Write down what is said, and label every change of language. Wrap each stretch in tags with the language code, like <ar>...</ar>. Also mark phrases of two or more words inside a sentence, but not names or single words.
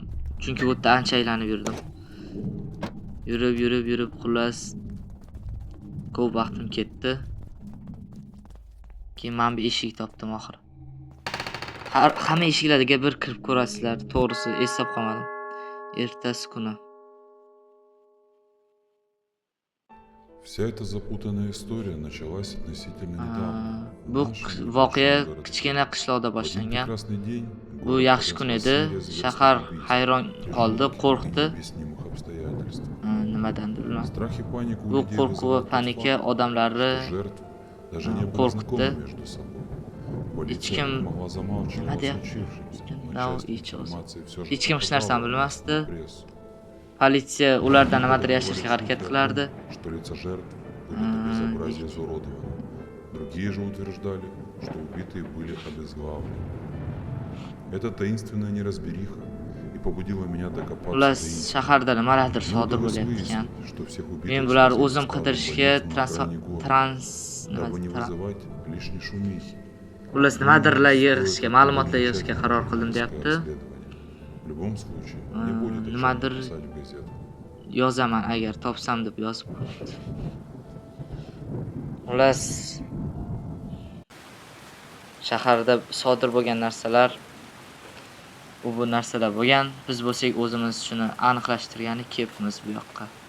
<uz>Chunki bu yerda ancha aylanib yurdim. Yurib, xullas ko'p vaqtim ketdi. Keyin men bir eshik topdim oxiri. Hamma eshiklarga bir kirib ko'rasizlar. To'g'risi eslab qolmadim. Ertasi kuni.</uz> <ru>Вся эта запутанная история началась относительно недавно.</ru> <uz>Bu voqea kichkina qishloqda boshlangan. Bu yaxshi kun edi. Shahar hayron qoldi, qo'rqdi. Nimadandir bilmadim. Bu qo'rquv va panika odamlarni qo'rqitdi. Hech kim nima deyapti? Hech kim hech narsani bilmasdi. Politsiya ulardan nimadir yashirishga harakat qilardi.</uz> <ru>Другие же утверждали, что убитые были обезглавлены. Это таинственная неразбериха и побудила меня докопаться до истины.</ru> <uz>Shaharda nimadir sodir bo'layotgan. Men bular o'zim qidirishga nimadirlar yig'ishga, ma'lumotlar yig'ishga qaror qildim deyapti.</uz> <ru>В любом случае, не будет о чем</ru> <uz>Nimadir</uz> <ru>писать в газетах.</ru> <uz>yozaman agar topsam deb yozib qo'ydi. Xullas, shaharda sodir bo'lgan narsalar bu narsalar bo'lgan. Biz bo'lsak o'zimiz shuni aniqlashtirgani kelibmiz bu yoqqa.</uz>